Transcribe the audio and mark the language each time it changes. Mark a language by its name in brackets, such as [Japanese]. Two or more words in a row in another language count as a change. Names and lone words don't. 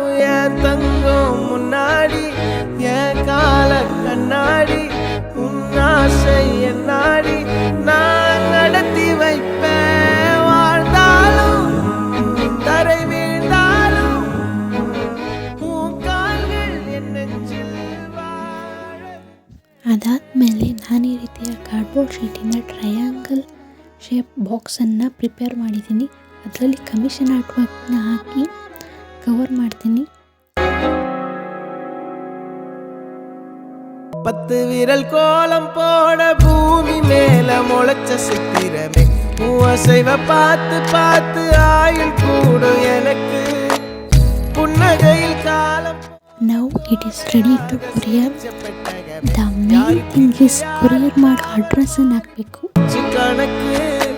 [Tamil] என் தங்கம் முன்னாடி என் கால கண்ணாடி, உன் ஆசை என்னாடி நான் நடத்தி வைப்பேன். வாழ்ந்தாலும் தரை வீழ்ந்தாலும் உன் கால்கள் என் நெஞ்சில் வாழ. [Kannada] ಅದಾದಮೇಲೆ ನಾನು ಈ ರೀತಿಯ [English] cardboard sheet triangle shape box [Kannada] ಪ್ರಿಪೇರ್ ಮಾಡಿದ್ದೀನಿ. ಅದರಲ್ಲಿ [English] commission art work [Kannada] ಹಾಕಿ ಕವರ್ ಮಾಡ್ತೀನಿ. [Tamil] 10 விரல் கோலம் போட பூமி மேல முளைச்ச சித்திரமே, அசைவ பார்த்து பார்த்து ஆயுள் கூடும் எனக்கு புன்னகையில் காலம். [English] Now it is ready to courier. The main thing is courier [Kannada] ಮಾಡಿ ಅಡ್ರೆಸ್ ಅನ್ನು ಹಾಕಬೇಕು. [Tamil] கணக்கு